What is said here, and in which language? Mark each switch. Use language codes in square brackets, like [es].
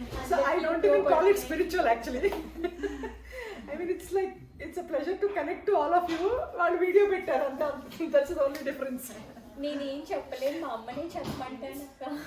[en] So I don't even call it spiritual actually. I mean, it's a pleasure to connect to all of you. [te] వాళ్ళు video పెట్టారు అంతా, [en] That's the only difference. [te] నేనేం చెప్పలేదు, మా అమ్మనే చెప్పమంటాను అక్క.